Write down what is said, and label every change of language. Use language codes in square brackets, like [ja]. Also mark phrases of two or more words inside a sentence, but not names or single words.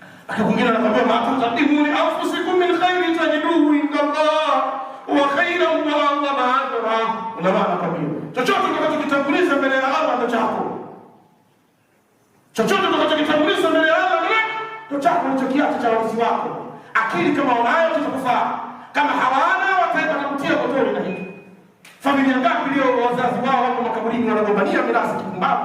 [sw] Akakungina anakwambia [ar] ما تقدموا لأنفسكم من خير تجدوه عند الله وخيرا وأعظم أجرا. [sw] Ulama anakwambia chochote utakachokitanguliza mbele ya Allah ndio chako. Chochote utakachokitanguliza mbele ya Allah ndio chako, unachokiacha cha wazazi wako. Akili kama unayo kitakufaa, kama hawana wataenda kukutia motoni na hiki. Familia ngapi leo wazazi wao wako makaburini wanagombania mirathi kipumbavu?